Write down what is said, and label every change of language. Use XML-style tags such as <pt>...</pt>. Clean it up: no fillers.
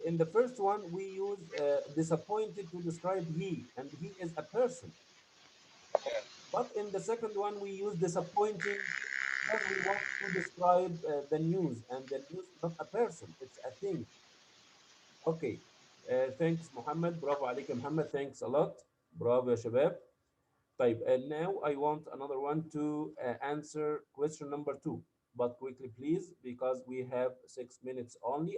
<en>In the first one, we use disappointed to describe he, and he is a person. But in the second one, we use disappointing because we want to describe the news, and the news is not a person, it's a thing. Okay. Thanks, Muhammad.</en> <ar>Bravo عليك يا محمد.</ar> <en>Thanks a lot.</en> <ar>Bravo يا شباب. طيب,</ar> <en>now I want another one to answer question number 2. But quickly, please, because we have 6 minutes only.</en>